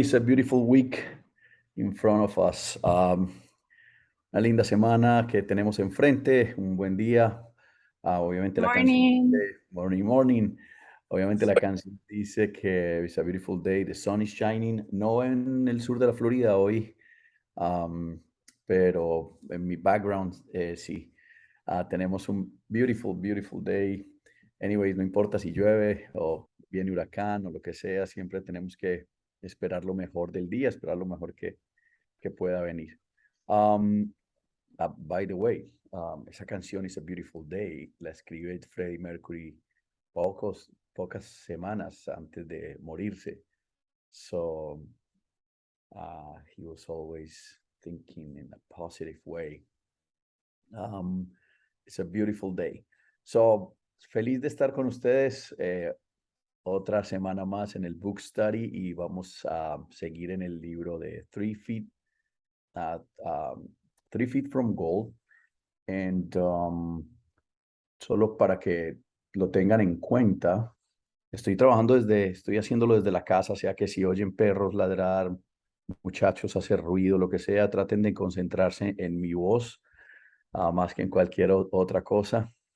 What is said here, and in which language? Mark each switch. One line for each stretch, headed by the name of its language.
English: It's a beautiful week in front of us.
Spanish: Una linda semana que tenemos enfrente, un buen día. Obviamente la canción
English: Morning.
Spanish: dice,
English: morning, morning.
Spanish: Obviamente la canción dice que
English: it's a beautiful day, the sun is shining.
Spanish: No en el sur de la Florida hoy, um, pero en mi background sí. Tenemos un
English: beautiful, beautiful day.
Spanish: Anyways, no importa si llueve o viene huracán o lo que sea, siempre tenemos que esperar lo mejor del día, esperar lo mejor que pueda venir. By the way, esa canción It's a Beautiful Day la escribe Freddie Mercury pocas semanas antes de morirse.
English: So he was always thinking in a positive way. It's a beautiful day.
Spanish: So, feliz de estar con ustedes otra semana más en el Book Study y vamos a seguir en el libro de 3 Feet from Gold. And solo para que lo tengan en cuenta, estoy haciéndolo desde la casa, o sea que si oyen perros ladrar, muchachos hacer ruido, lo que sea, traten de concentrarse en mi voz más que en cualquier otra cosa.